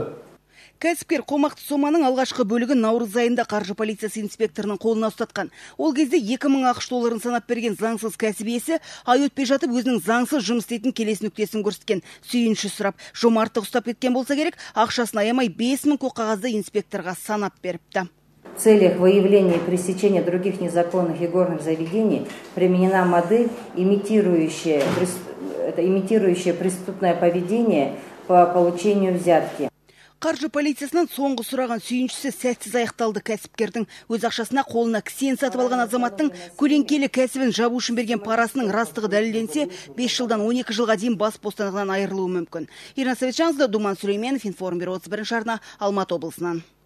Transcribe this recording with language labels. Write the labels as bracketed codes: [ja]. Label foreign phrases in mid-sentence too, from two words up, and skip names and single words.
[kk] Кәсіпкер қомақты соманың алғашқы бөлігін наурыз айында қаржы полициясы инспекторының қолына ұстатқан. Ол кезде 2.000 ақш долларын санап берген заңсыз кәсіп иесі ай өтпей жатып өзінің заңсыз жұмыс істейтін келесі нүктесін көрсеткен. Сүйінші сұрап, жомарттық ұстап кеткен болса керек, ақшасын аямай 5.000 көк қағазды инспекторға санап беріпті. [ru] В целях выявления и пресечения других незаконных игорных заведений применена модель, имитирующая преступное поведение по получению взятки. [kk] Қаржы полициясынан соңғы сұраған сүйіншісі сәтсіз аяқталды. Кәсіпкердің өз ақшасына қолына кісен сатып алған азаматтың көлеңкелі кәсібін жабу үшін берген парасының растығы дәлелденсе, 5 жылдан 12 жылға дейін бас бостандығынан айырылуы мүмкін. Ирина Сәбетжанқызы, Думан Сүлейменов, Информ бюро 31 арна, Алматы облысынан.